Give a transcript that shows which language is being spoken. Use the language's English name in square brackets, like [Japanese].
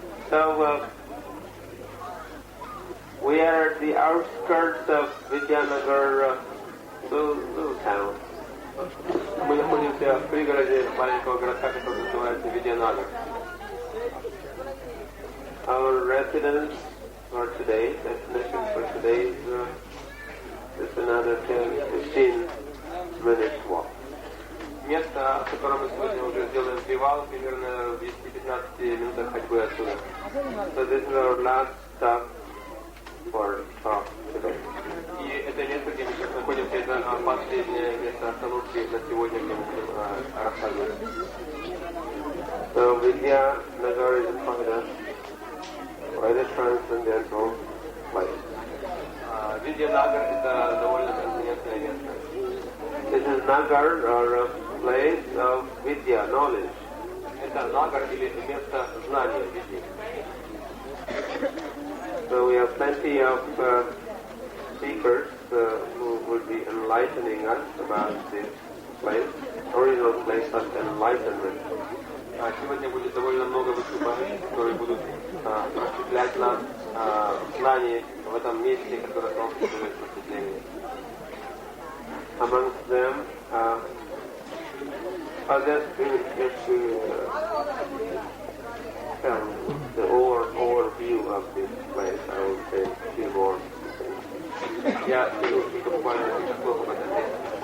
[English] So we are at the outskirts of Vidyanagar, little town. [Russian] Мы находимся в пригороде маленького городка, который называется Видьянагар. [English] Our residence for today, destination for today is just another 10-15 minutes walk. [Russian] Место, в котором мы сегодня уже сделаем привал, примерно в 10-15 минутах ходьбы отсюда. [English] So this is our last stop for talk today. [Russian] И это место, где мы сейчас находимся, это последнее место остановки на сегодня, где мы будем рассказывать. [English] So Vidyanagar is quite a transcendental place. [Russian] Vidyanagar это довольно трансцендентное место. [English] This is Nagar, or a place of Vidya, knowledge. [Russian] Это Нагар или место знания, видения. [English] So we have plenty of speakers who will be enlightening us about this place, original place of enlightenment. [Russian] Сегодня будет довольно много выступающих, которые будут просветлять нас в знании в этом месте, которое способствует просветлению. [English] Amongst them, just to tell the overview of this place, I will say a few more things. [Russian] Я буквально слов об этом месте.